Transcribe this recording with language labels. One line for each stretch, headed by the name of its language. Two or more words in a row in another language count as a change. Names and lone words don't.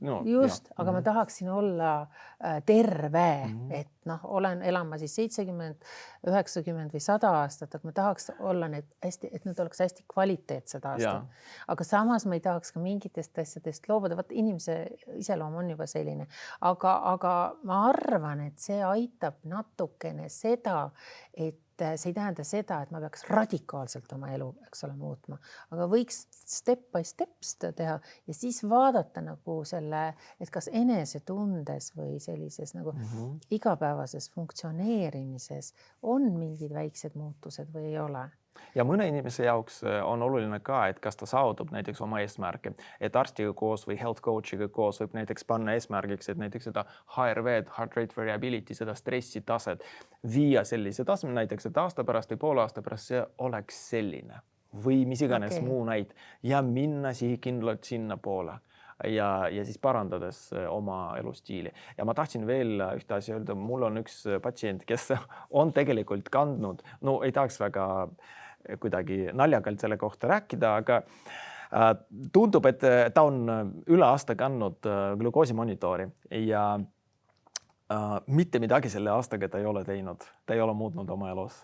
Estonian: Just, aga ma tahaksin olla terve, et elama siis 70, 90 või 100 aastat, et ma tahaks olla et need oleks hästi kvaliteetsed aastad. Aga samas ma ei tahaks ka mingitest asjadest loobuda, vaat inimese iseloom on juba selline, aga ma arvan, et see aitab natukene seda, et see ei tähenda seda, et ma peaks radikaalselt oma elu, eks ole, muutma, aga võiks
English: step by step
Estonian: teha ja siis vaadata nagu selle, et kas enesetundes või sellises nagu igapäevases funktsioneerimises on mingid väiksed muutused või ei ole. Ja mõne inimese jaoks on oluline ka, et kas ta saavutab näiteks oma eesmärke, et arstiga koos või
English: health coachiga
Estonian: koos võib näiteks panna eesmärgiks, et näiteks seda HRV,
English: heart rate variability,
Estonian: seda stressi taset viia sellise tasme näiteks, et aasta pärast või poole aasta pärast see oleks selline või mis iganes muu näid ja minna sihikindlalt sinna poole. Ja siis parandades oma elustiili. Ja ma tahtsin veel ühte asja öelda, mul on üks patsient, kes on tegelikult kandnud, ei tahaks väga kuidagi naljakalt selle kohta rääkida, aga tundub, et ta on üle aasta kandnud glukoosimonitori ja mitte midagi selle aastaga ta ei ole teinud, ta ei ole muutnud oma elus.